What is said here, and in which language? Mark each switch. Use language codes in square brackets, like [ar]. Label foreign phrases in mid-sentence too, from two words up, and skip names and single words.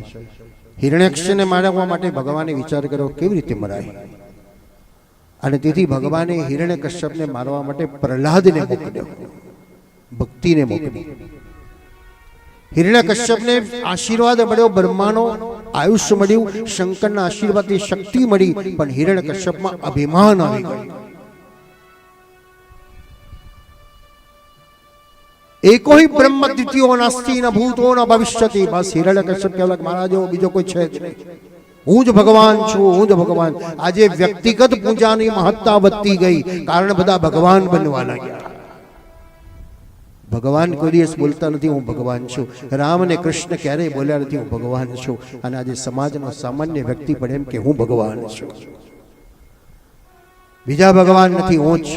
[gu] હિરણ્યાક્ષને મારવા માટે ભગવાને વિચાર કર્યો કેવી રીતે મરાય, અને તેથી ભગવાને હિરણ્યકશ્યપને મારવા માટે પ્રહલાદને મોકલ્યો, ભક્તિને મોકલી. હિરણ્યકશ્યપને આશીર્વાદ મળ્યો, બ્રહ્માનો આયુષ્ય મળ્યું, શંકરના આશીર્વાદથી શક્તિ મળી, પણ હિરણ્યકશ્યપમાં અભિમાન આવી ગયું. [sa] એકો ही ब्रह्म द्वितीयो नास्ति न भूतो न भविष्यति. [gu] બસ હિરણ્યકશ્યપ કહેલા મહારાજ બીજો કોઈ છે જ નહીં, હું જ ભગવાન છું, હું જ ભગવાન. આજે વ્યક્તિગત પૂજાની મહત્તા વધતી ગઈ, કારણ બધા ભગવાન બનવા લાગ્યા. ભગવાન કોઈ દિવસ બોલતા નથી હું ભગવાન છું. રામ અને કૃષ્ણ ક્યારેય બોલ્યા નથી હું ભગવાન છું. અને આજે સમાજનો સામાન્ય વ્યક્તિ પણ એમ કે હું ભગવાન છું, બીજા ભગવાન નથી, હું જ છું.